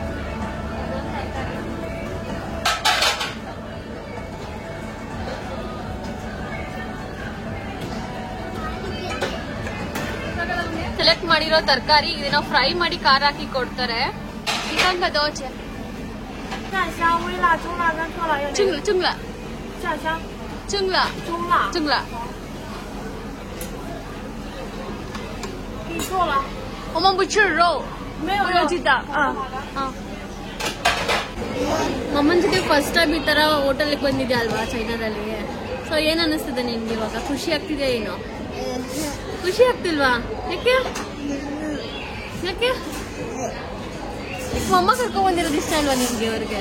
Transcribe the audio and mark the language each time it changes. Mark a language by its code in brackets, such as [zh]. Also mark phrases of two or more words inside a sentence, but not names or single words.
[kn] ಸೆಲೆಕ್ಟ್ ಮಾಡಿರೋ ತರಕಾರಿ ಇದನ್ನ ಫ್ರೈ ಮಾಡಿ ಖಾರ ಹಾಕಿ ಕೊಡ್ತಾರೆ. ಇದಂಗ ದೋಚೆ ಚುಂಗ್ಲಾ. [zh] 我们不吃肉，没有鸡蛋。 [kn] ಅಮ್ಮನ ಜೊತೆ [en] first time [kn] ಈ ತರ ಹೋಟೆಲ್ಗೆ ಬಂದಿದ್ದೆ ಅಲ್ವಾ ಚೈನಾದಲ್ಲಿ. ಸೊ ಸೊ ಏನ್ ಅನಿಸ್ತದೆ ನಿನ್ಗೆ ಇವಾಗ? ಖುಷಿ ಆಗ್ತಿದೆ ಏನು? ಖುಷಿ ಆಗ್ತಿಲ್ವಾ? ಯಾಕೆ ಯಾಕೆ ಅಮ್ಮ ಕರ್ಕೊಂಡ್ ಬಂದಿರೋದು ಇಷ್ಟ ಅಲ್ವಾ ನಿಮ್ಗೆ ಅವ್ರಿಗೆ?